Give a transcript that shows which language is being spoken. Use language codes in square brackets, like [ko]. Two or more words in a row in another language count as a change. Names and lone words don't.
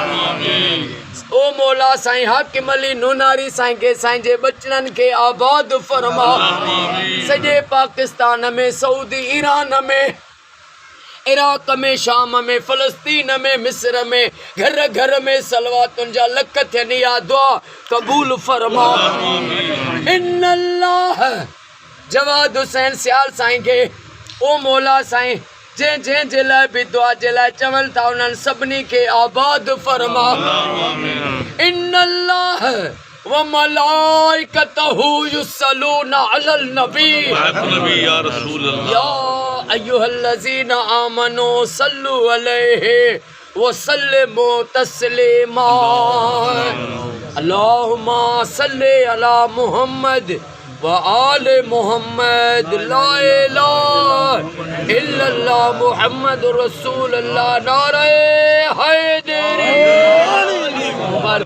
[sd] ओ मौला साईं हाकिम अली नूनारी साईं खे साईं जे बचड़नि खे आबाद फरमा सॼे पाकिस्तान में सऊदी ईरान में इराक में शाम में फ़लस्तीन में मिस्र में घर घर में सलवातुनि जा लख थियनि इहा दुआ क़बूल फरमा इन्नल्लाह जवाद हुसैन सियाल साईं खे ओ मौला साईं जंहिं जे लाइ बि दुआ जे लाइ चवनि था उन्हनि सभिनी खे आबाद फरमा [ar] إن الله وملائكته يصلون على النبي يا رسول الله أيها الذين آمنوا صلوا عليه وسلموا تسليما اللهم صل على محمد وآل محمد لا إله إلا الله محمد رسول الله [ur] نعرۂ حیدری.